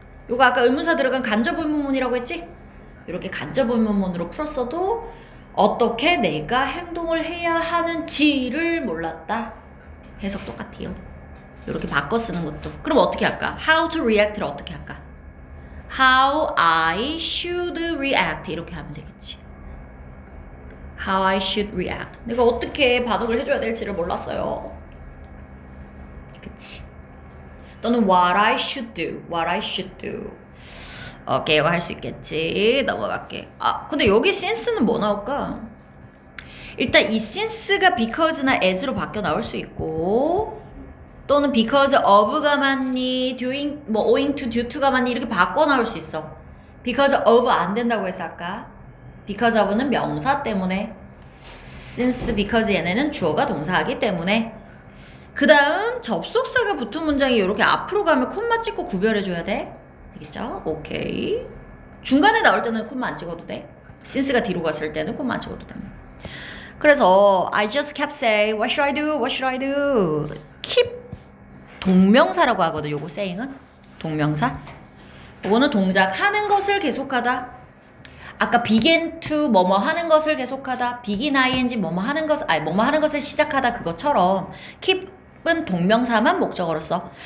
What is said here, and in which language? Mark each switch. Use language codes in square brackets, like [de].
[ko] 요거 아까 의문사 들어간 간접 의문문이라고 했지? 이렇게 간접 의문문으로 풀었어도 어떻게 내가 행동을 해야 하는지를 몰랐다. 해석 똑같아요. 이렇게 바꿔 쓰는 것도. 그럼 어떻게 할까? [en] How to react를 어떻게 할까? How I should react 이렇게 하면 되겠지. How I should react. [ko] 내가 어떻게 반응을 해줘야 될지를 몰랐어요. 그치? [en] 또는 what I should do. What I should do. [ko] 오케이, 이거 할 수 있겠지. 넘어갈게. 아, 근데 여기 since는 뭐 나올까? 일단 이 since가 because나 as로 바뀌어 나올 수 있고 또는 because of가 맞니, doing, 뭐 owing to, due to가 맞니 이렇게 바꿔 나올 수 있어. because of 안 된다고 해서 아까 because of는 명사 때문에 since because 얘네는 주어가 동사하기 때문에 그 다음 접속사가 붙은 문장이 이렇게 앞으로 가면 콤마 찍고 구별해줘야 돼. 알겠죠? 오케이. 중간에 나올 때는 콤마 안 찍어도 돼. since가 뒤로 갔을 때는 콤마 안 찍어도 돼. [en] 그래서 I just kept saying what should I do? What should I do? [ko] keep 동명사라고 하거든. 요거 saying은 동명사. 요거는 동작 하는 것을 계속하다. 아까 begin to 뭐뭐 하는 것을 계속하다. begin ing 뭐뭐 하는 것 아니 뭐뭐 하는 것을 시작하다 그것처럼 keep은 동명사만 목적어로 써.